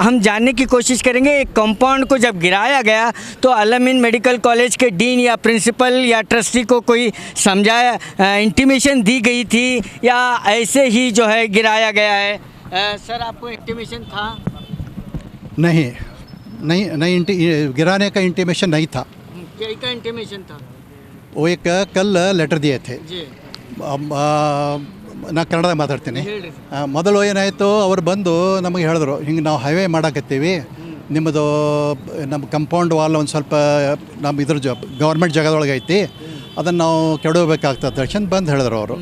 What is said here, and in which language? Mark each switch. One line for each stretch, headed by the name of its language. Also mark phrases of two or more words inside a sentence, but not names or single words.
Hindi: हम जानने की कोशिश करेंगे एक कंपाउंड को जब गिराया गया तो अल-अमीन मेडिकल कॉलेज के डीन या प्रिंसिपल या ट्रस्टी को कोई समझाया, इंटीमेशन दी गई थी या ऐसे ही जो है गिराया गया है? सर, आपको इंटीमेशन था? नहीं, गिराने का इंटीमेशन नहीं था। क्या का इंटीमेशन था? वो एक कल लेटर दिए थे जी।
Kannada: ನಾ ಕನ್ನಡ ಮಾತಾಡ್ತೀನಿ. ಮೊದಲು ಏನಾಯಿತು, ಅವ್ರು ಬಂದು ನಮಗೆ ಹೇಳಿದ್ರು, ಹಿಂಗೆ ನಾವು ಹೈವೇ ಮಾಡಕತ್ತೀವಿ, ನಿಮ್ಮದು ನಮ್ಮ
English: compound wall
Kannada: ಒಂದು ಸ್ವಲ್ಪ ನಮ್ಮ ಇದ್ರ ಗೌರ್ಮೆಂಟ್ ಜಾಗದೊಳಗೆ ಐತಿ, ಅದನ್ನು ನಾವು ಕೆಡವಬೇಕಾಗ್ತದೆ ತಕ್ಷಣ ಬಂದು ಹೇಳಿದ್ರು ಅವರು.